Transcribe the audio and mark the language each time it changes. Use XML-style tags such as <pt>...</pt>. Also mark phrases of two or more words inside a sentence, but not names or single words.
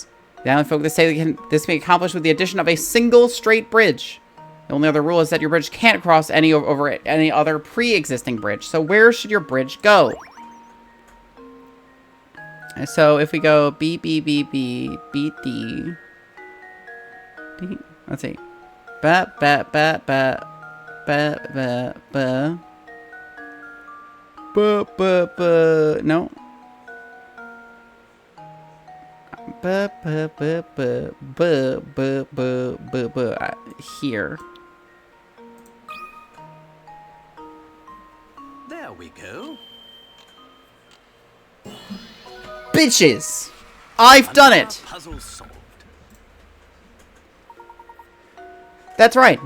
<en>The island folk say this may be accomplished with the addition of a single straight bridge. The only other rule is that your bridge can't cross over any other pre-existing bridge. So where should your bridge go? So if we go B, B, B, B, B, D. D. Let's see. Ba, ba, ba, ba, ba, ba, ba. Ba, ba, ba. No. Ba, ba, ba, ba, ba, ba, ba, ba, ba. Here. There we go. Bitches! I've done it! Puzzle solved. That's right.</en>